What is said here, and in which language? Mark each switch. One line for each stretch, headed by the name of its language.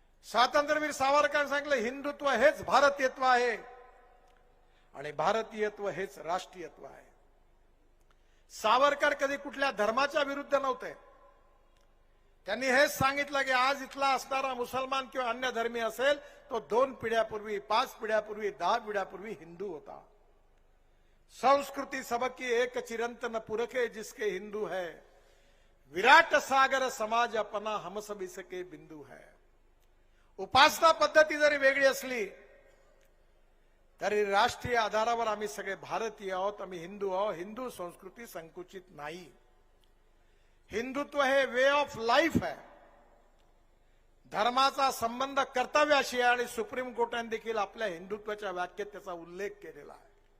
Marathi: स्वातंत्र्यवीर सावरकरांनी सांगितलं हिंदुत्व हेच भारतीयत्व आहे आणि भारतीयत्व हेच राष्ट्रीयत्व आहे. सावरकर कधी कुठल्या धर्माच्या विरुद्ध नव्हते. त्यांनी हेच सांगितलं की आज इथला असणारा मुसलमान किंवा अन्य धर्मी असेल तो 2 पिढ्यापूर्वी, 5 पिढ्यापूर्वी, 10 पिढ्यापूर्वी हिंदू होता.
Hindi: संस्कृती सबकी एक चिरंतन पुरखे जिसके हिंदू है, विराट सागर समाज अपना हम सब इसके बिंदू है.
Marathi: उपासना पद्धती जरी वेगळी असली तरी राष्ट्रीय आधारावर आम्ही सगळे भारतीय आहोत, आम्ही हिंदू आहोत. हिंदू संस्कृती संकुचित नाही. हिंदुत्व हे वे ऑफ लाईफ आहे. धर्माचा संबंध कर्तव्याशी आहे आणि सुप्रीम कोर्टाने देखील आपल्या हिंदुत्वाच्या व्याख्येत त्याचा उल्लेख केलेला आहे.